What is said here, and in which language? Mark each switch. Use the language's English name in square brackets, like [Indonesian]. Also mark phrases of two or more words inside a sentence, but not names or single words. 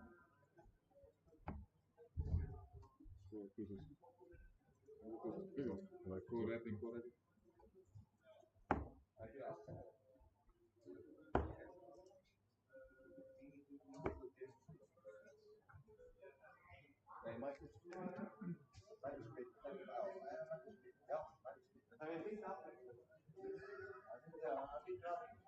[Icelandic] Góð kvísast. Það var góð redding. [Dutch] Nee, maar het is goed. Maar het is goed. Ja, maar het is niet af. Ja, niet af.